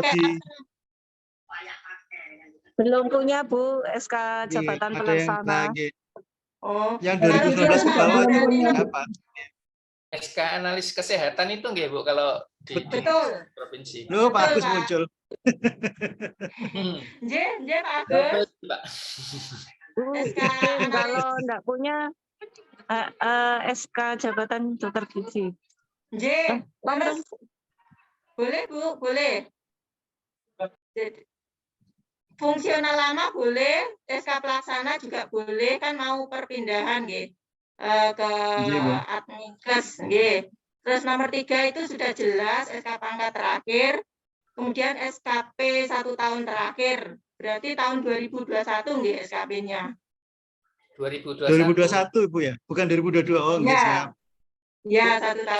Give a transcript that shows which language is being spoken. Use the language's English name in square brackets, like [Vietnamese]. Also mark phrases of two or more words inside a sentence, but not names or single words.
[Indonesian] pakai Belum punya, Bu, SK jabatan ada yang pelaksana. nggih. Oh, Yang harus 2019 ke bawah dulu, itu Pak. apa? SK analis kesehatan itu nggih Bu kalau di Betul. provinsi. Loh, Pak Betul, Agus Pak. muncul. Nggih, Pak Agus. Pak. Bu, SK izin analis. kalau enggak punya SK jabatan dokter gizi. Nggih, terus boleh Bu, boleh. Jadi, fungsional lama boleh, SK pelaksana juga boleh, kan mau perpindahan nggih ke Nggih, Bu. Adminkes nggih. Terus nomor 3 itu sudah jelas SK pangkat terakhir, kemudian SKP 1 tahun terakhir. Berarti tahun 2021 nggih SKP-nya. 2021, Ibu ya? Bukan 2022. Oh, nggih, Ya. siap. Ya, 1 tahun